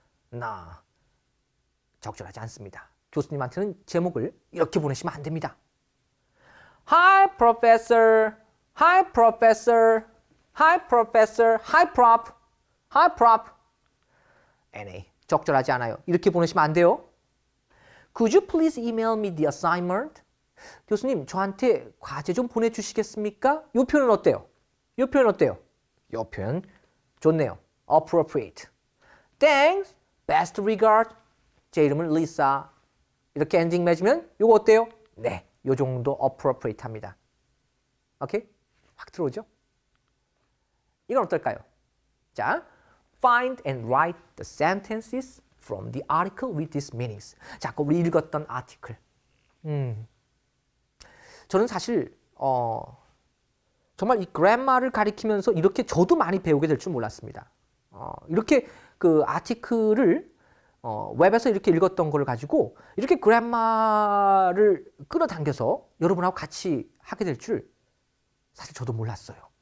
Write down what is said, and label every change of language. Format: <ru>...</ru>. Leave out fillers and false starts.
<ko>나 적절하지 않습니다. 교수님한테는 제목을 이렇게 보내시면 안 됩니다.</ko> <en>Hi professor. Hi professor. Hi professor. Hi prop. Hi prop. NA.</en> <ko>적절하지 않아요. 이렇게 보내시면 안 돼요.</ko> <en>Could you please email me the assignment?</en> <ko>교수님, 저한테 과제 좀 보내주시겠습니까? 이 표현 어때요? 이 표현 어때요? 이 표현 좋네요. appropriate.</ko> <en>Thanks. Best regard.</en> <ko>제 이름은 Lisa. 이렇게 엔딩 맺으면 이거 어때요? 네, 이 정도 appropriate 합니다. 오케이? 확 들어오죠? 이건 어떨까요?</ko> <en>자, find and write the sentences from the article with these meanings.</en> <ko>자, 아까 우리 읽었던 아티클. 저는 사실 정말 이 그래머를 가리키면서 이렇게 저도 많이 배우게 될 줄 몰랐습니다. 이렇게 그 아티클을 웹에서 이렇게 읽었던 걸 가지고 이렇게 그래마를 끌어당겨서 여러분하고 같이 하게 될 줄 사실 저도 몰랐어요.</ko>